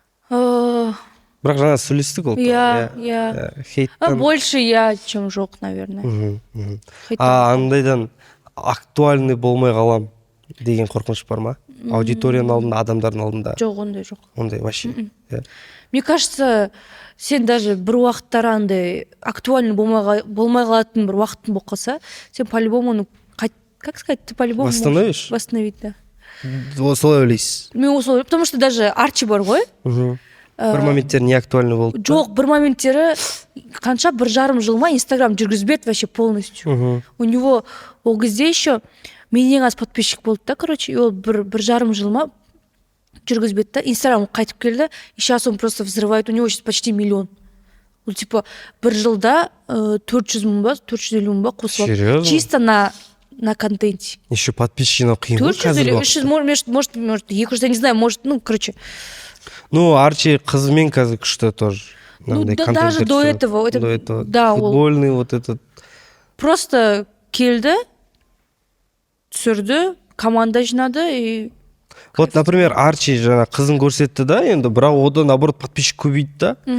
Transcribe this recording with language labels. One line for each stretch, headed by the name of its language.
Kazakh: Бірақ жаңа сөйлестік ол. Хейттен.
Russian: Больше я, чем жоқ, наверное.
Kazakh: Андайдан актуальный болмай қалам деген қорқыныш бар ма? Аудиторияның алдында, адамдардың алдында? Жоқ, ондай жоқ. Ондай вообще. Мне кажется, сен даже бір уақыттар андай актуальный болмай қалатын бір уақытың болып қалса, сен по-любому оны,
Russian: как сказать, ты по-любому восстановишь? Восстановить, да.
Kazakh: Солай ойлайсыз. Мен осылай, потому что даже Арчи бар ғой. Бір моменттер не актуальный болды? Жоқ, бір моменттері қанша 1,5 жыл ма Инстаграм жүргізбеді вообще полностью. У него ол кезде еще менен аз подписчик болды да, короче, и ол 1,5 жыл ма жүргізбеді да, Инстаграм қайтып келді,
Russian: и сейчас он просто взрывает, у него сейчас почти 1 миллион.
Kazakh: ол типа бір жылда 400 мың ба 450 мың ба қосып алып
Russian: чисто на контенте.
Kazakh: Еще подписчики жинау қиын ғой
Russian: 400 или 300, может 200, я не знаю, может, ну, короче.
Kazakh: Ну, Арчи қызымен қазір күшті тоже.
Russian: Ну, даже до этого. Да, футбольный вот этот.
Kazakh: Просто келді, түсірді, команда жинады, и Вот, например, Арчи жаңа қызын көрсетті да, енді бірақ одан наоборот подписчик көбейді да.